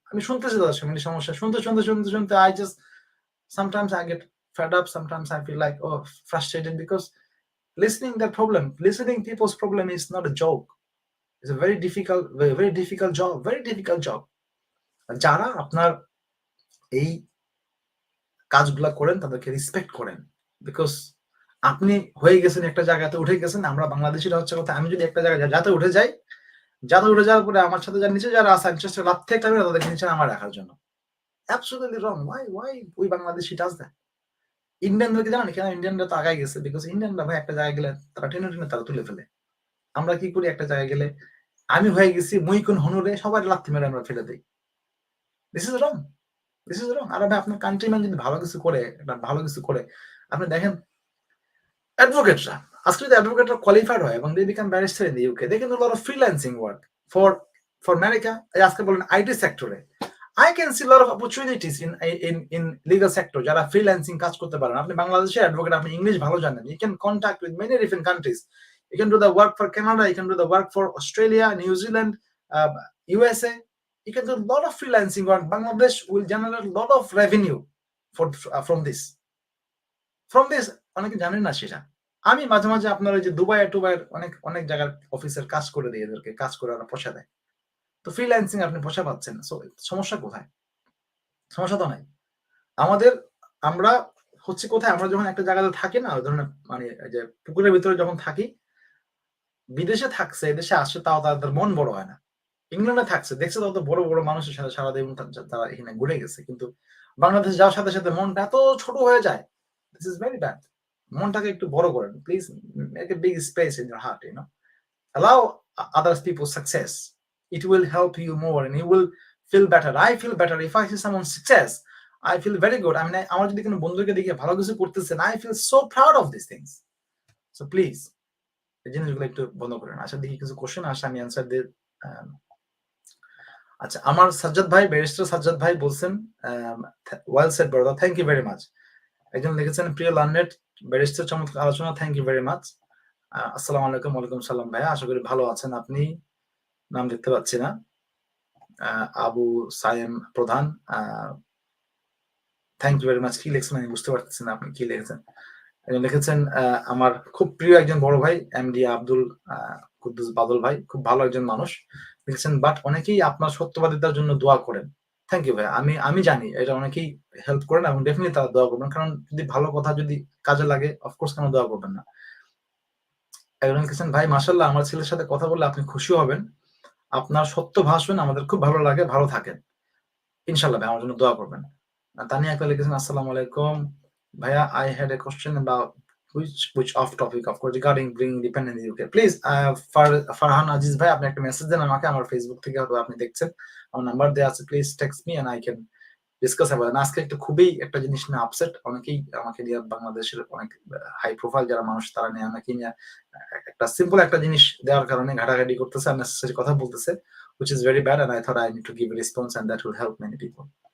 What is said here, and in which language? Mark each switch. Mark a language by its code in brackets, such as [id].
[bn] আমি শুনতেছি তাদের ফ্যামিলি সমস্যা, শুনতে [en] I just sometimes I get fed up, sometimes I feel like frustrated because listening people's problem is not a joke. It's a very difficult job. [bn] যারা আপনার এই কাজগুলা করেন তাদেরকে রেসপেক্ট করেন, বিকজ আপনি হয়ে গেছেন একটা জায়গাতে, উঠে গেছেন। আমরা বাংলাদেশিরা হচ্ছে কথা, আমি যদি একটা জায়গায় যাতে উঠে যাওয়ার পরে আমার সাথে যারা নিচে যারা আছে লাভ থেকে তাদেরকে নিচে আমার রাখার জন্য। [en] Absolutely wrong. Why ওই Bangladeshi does that? [bn] ইন্ডিয়ানদেরকে জানেন কেন ইন্ডিয়ানরা তো আগায় গেছে? বিকজ ইন্ডিয়ানরা ভাই একটা জায়গায় গেলে তারা টেনে তারা তুলে ফেলে। আমরা কি করি একটা জায়গায় গেলে আমি হয়ে গেছি মুই-কুন হনুরে সবার লাথি মেরে আমরা ফেলে দেই। [en] This is wrong. This is wrong. [bn] আরে ভাই আপনার কান্ট্রিম্যান যদি ভালো কিছু করে, ভালো কিছু করে, আপনি দেখেন অ্যাডভোকেটরা, আজকে যদি অ্যাডভোকেটরা কোয়ালিফাইড হয় এবং [en] they become barrister in the UK, they can do a lot of freelancing work for America, [bn] আজকে বলেন আইটি সেক্টরে। [en] I can see a lot of opportunities in legal sector [bn] যারা ফ্রিল্যান্সিং কাজ করতে পারেন। আপনি বাংলাদেশের অ্যাডভোকেট, আপনি ইংলিশ ভালো জানেন। [en] You can contact with many different countries. You can do the work for Canada, you can do the work for Australia, New Zealand, USA. You can do a lot of freelancing work. Bangladesh will generate a lot of revenue from this. [bn] অনেকে জানেন না সেটা। আমি মাঝে, মাঝে আপনার ওই যে দুবাই-টুবাইয়ের অনেক জায়গার অফিসের কাজ করে দেই এদেরকে। কাজ করে ওরা পয়সা দেয়। তো ফ্রিল্যান্সিং আপনি পয়সা পাচ্ছেন। সো সমস্যা কোথায়? সমস্যা তো নাই। আমাদের আমরা হচ্ছে কোথায়? আমরা যখন একটা জায়গাতে থাকি না, ওই ধরনের মানে এই যে পুকুরের ভিতরে যখন থাকি, বিদেশে থাকছে, এদেশে আসছে তাও তাদের মন বড় হয় না। ইংল্যান্ডে থাকছে, দেখছে তত বড় মানুষের সাথে সারাদিন তারা এখানে ঘুরে গেছে। কিন্তু বাংলাদেশে যাওয়ার সাথে মনটা এত ছোট হয়ে যায়। [en] This is very bad. [bn] মনটাকে একটু বড় করেন। [en] Please make a big space in your heart, Allow other people's success. It will help you more and you will feel better. I feel better if I see someone's success. I feel very good. I mean, [bn] আমার যদি কোনো বন্ধুকে দেখে ভালো কিছু করতেছেন, [en] I feel so proud of these things. So please, [bn] এই জিনিসগুলো একটু বন্ধ করেন। আশা দেখি কিছু কোশ্চেন আসে, আমি অ্যান্সার দিয়ে আচ্ছা, আমার সাজ্জাদ ভাই, ব্যারিস্টার সাজ্জাদ ভাই বলছেন, [en] well said brother, [bn] thank you very much. একজন লিখেছেন, প্রিয় লার্নেড ব্যারিস্টার, চমৎকার আলোচনা, থ্যাংক ইউ ভেরি মাচ। আসসালামু আলাইকুম। ওয়ালাইকুম সালাম ভাইয়া, আশা করি ভালো আছেন আপনি। নাম দেখতে পাচ্ছি না। আবু সায়েম প্রধান, থ্যাংক ইউ ভেরি মাচ। কি লিখছেন আমি বুঝতে পারতেছি না আপনি কি লিখেছেন। লিখেছেন, আমার খুব প্রিয় একজন বড় ভাই এমডি আব্দুল কুদ্দুস বাদল ভাই, খুব ভালো একজন মানুষ। লিখেছেন, বাট অনেকেই আপনার সত্যবাদিতার জন্য দোয়া করেন। থ্যাংক ইউ ভাই। আমি জানি এটা অনেকেই হেল্প করেন এবং ডেফিনেটলি তারা দোয়া করবেন, কারণ যদি ভালো কথা যদি কাজে লাগে অফকোর্স কেন দোয়া করবেন না। একজন লিখেছেন, ভাই মাশাআল্লাহ, আমার ছেলের সাথে কথা বললে আপনি খুশি হবেন। আপনার সত্য ভাষণ আমাদের খুব ভালো লাগে, ভালো থাকেন ইনশাআল্লাহ ভাই, আমার জন্য দোয়া করবেন। [en] Tania Akter [bn] লিখেছেন, আসসালামু আলাইকুম ভাইয়া, [en] I had a question about which off topic of course regarding bringing independence in the UK. [bn] Please, Farhan Aziz ভাই, আপনি একটা মেসেজ দেন আমাকে, আমার ফেসবুক থেকে হয়তো আপনি দেখছেন, আমার নাম্বার দেওয়া আছে, [en] Please text me and I can discuss about. [bn] আজকে খুবই একটা জিনিস নিয়ে আপসেট, অনেকেই আমাকে নিয়ে, বাংলাদেশের অনেক হাই প্রোফাইল যারা মানুষ তারা নিয়ে আমাকে নিয়ে একটা সিম্পল একটা জিনিস দেওয়ার কারণে ঘাটাঘাটি করতেছে, unnecessary কথা বলতেছে, [en] which is very bad and I thought I need to give a response and that will help many people.